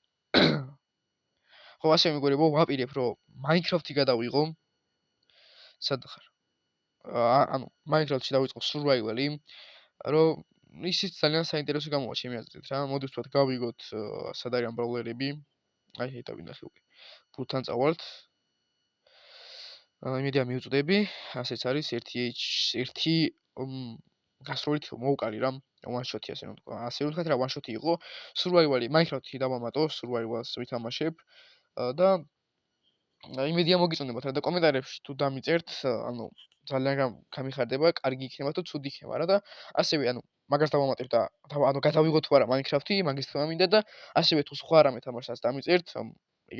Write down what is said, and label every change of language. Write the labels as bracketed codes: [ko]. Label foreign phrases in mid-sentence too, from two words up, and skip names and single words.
[ka] ხო ასე მეგობრებო ვაპირებ რომ Minecraft-ი გადავიღო სად ხარ ანუ Minecraft-ში დავიწყო survival-ი რომ ისიც ძალიან საინტერესო გამოვა ჩემი აზრით რა მოდი ვთქვათ გავიგოთ სად არიან ბრაულერები აი ეტა ვინახე უკვე ბურთთან წავალთ იმედია მივწდები ასეც არის 1 გასროლით მოვუკალი რა [en] one shot-ი [ka] ასე რომ თქვა ასე ვთქვათ რა [en] one shot-ი [ka] იყო survival-ი Minecraft-ი დავამატო survival-ს ვითამაშებ და იმედია მოგიწონებათ რა და კომენტარებში თუ დამიწერთ ანუ ძალიან გამიხარდება კარგი იქნება თუ ცუდი იქნება რა და ასევე ანუ მაგას დავამატებ და ანუ გადავიღო თუ არა Minecraft-ი მაგის თქმა მინდა და ასევე თუ სხვა რამე თამაშსაც დამიწერთ ეგეც